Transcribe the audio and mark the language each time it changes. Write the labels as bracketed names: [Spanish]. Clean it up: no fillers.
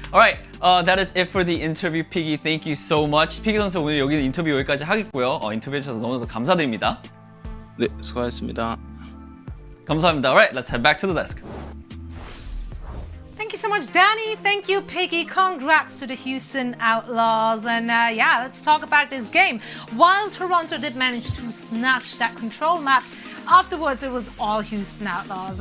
[English] All right, that is it for the interview, Piggy. Thank you so much. [Korean] Piggy 선수 오늘 여기 인터뷰 여기까지 하겠고요. 인터뷰해 주셔서 너무 감사드립니다. 네, 수고하셨습니다. 감사합니다. [English] All right, let's head back to the desk. Thank you so much, Danny. Thank you, Piggy. Congrats to the Houston Outlaws. And let's talk about this game. While Toronto did manage to snatch that control map, afterwards it was all Houston Outlaws.